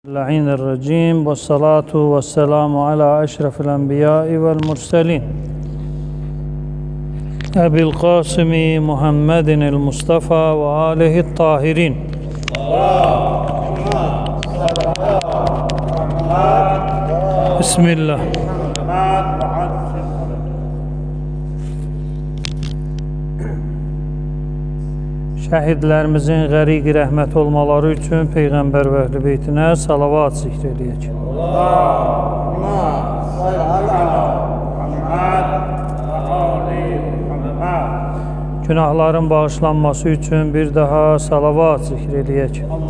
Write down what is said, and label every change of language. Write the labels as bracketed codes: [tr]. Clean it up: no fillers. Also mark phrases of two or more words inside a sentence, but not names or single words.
[ar] اللعين الرجيم والصلاة والسلام على أشرف الأنبياء والمرسلين أبي القاسم محمد المصطفى وآله الطاهرين. بسم الله. [az] Şəhidlərimizin qəriq rəhmət olmaları üçün Peyğəmbər və Əhl-i Beytinə salavat zikr edək. Günahların bağışlanması üçün bir daha salavat zikr edək.